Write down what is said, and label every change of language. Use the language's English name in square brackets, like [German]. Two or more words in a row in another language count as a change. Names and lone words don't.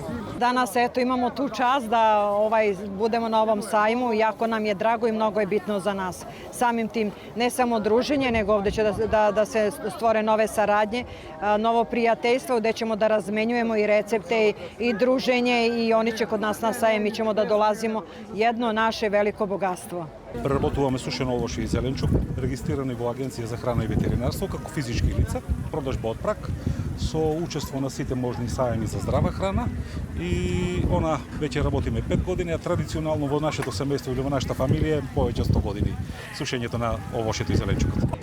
[Serbian] Danas eto imamo tu čast da budemo na ovom sajmu, jako nam je drago i mnogo je bitno za nas. Samim tim ne samo druženje, nego ovde će da se stvore nove saradnje, novo prijateljstvo gde ćemo da razmenjujemo i recepte i druženje i oni će kod nas na sajem, mi ćemo da dolazimo, jedno naše veliko bogatstvo. [Macedonian] Преработуваме сушен овош и зеленчук, регистрирани во Агенција за храна и ветеринарство како физички лица, продажба од прак, со учество на сите можни сајми за здрава храна и она веќе работиме 5 години, а традиционално во нашето семејство или во нашата фамилија повеќе 100 години сушењето на овошето и зеленчукот.